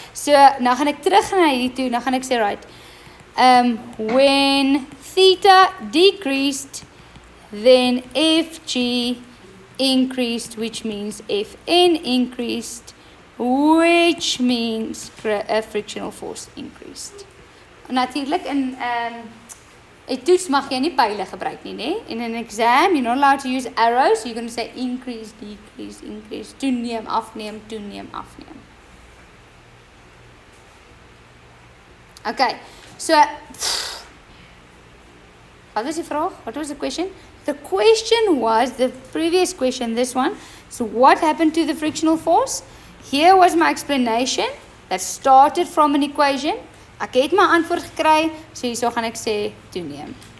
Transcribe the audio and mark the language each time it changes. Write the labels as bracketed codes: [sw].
[af] So nou gaan ek terug na hierdie toe, nou gaan ek sê, right, [en] when theta decreased, then Fg increased, which means Fn increased, which means frictional force increased. [af] Natuurlik in 'n toets mag jy nie pile gebruik nie, né? [en] In an exam, you're not allowed to use arrows. You're going to say increase, decrease, increase, [af] toeneem, afneem, toeneem, afneem. [en] Okay, so what was the vraag? What was the question? The question was, the previous question, this one. So what happened to the frictional force? Here was my explanation that started from an equation. [af] Ek het my antwoord gekry, so hierso gaan ek sê toeneem.